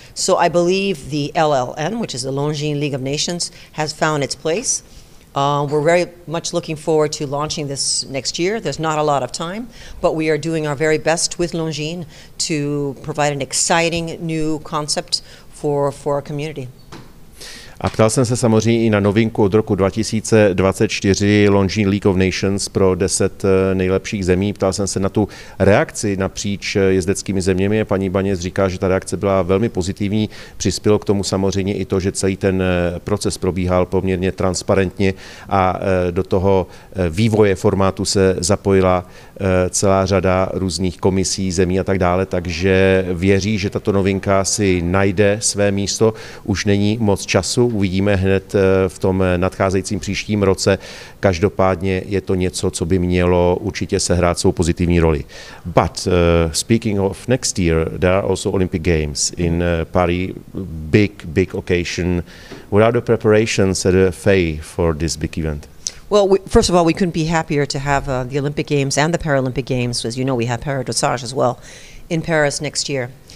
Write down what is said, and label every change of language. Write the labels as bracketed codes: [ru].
[en] So I believe the LLN, which is the Longines League of Nations, has found its place. We're very much looking forward to launching this next year. There's not a lot of time, but we are doing our very best with Longines to provide an exciting new concept for our community. [cs] A ptal jsem se samozřejmě i na novinku od roku 2024 Longines League of Nations pro 10 nejlepších zemí. Ptal jsem se na tu reakci napříč jezdeckými zeměmi. Paní Ibaňez říká, že ta reakce byla velmi pozitivní. Přispělo k tomu samozřejmě i to, že celý ten proces probíhal poměrně transparentně a do toho vývoje formátu se zapojila celá řada různých komisí, zemí a tak dále, takže věří, že tato novinka si najde své místo. Už není moc času, uvidíme hned v tom nadcházejícím příštím roce. Každopádně je to něco, co by mělo určitě sehrát svou pozitivní roli. [en] But speaking of next year, there are also Olympic Games in Paris, big occasion. What are the preparations at the FEI for this big event? Well, first of all, we couldn't be happier to have the Olympic Games and the Paralympic Games. As you know, we have paradressage as well in Paris next year.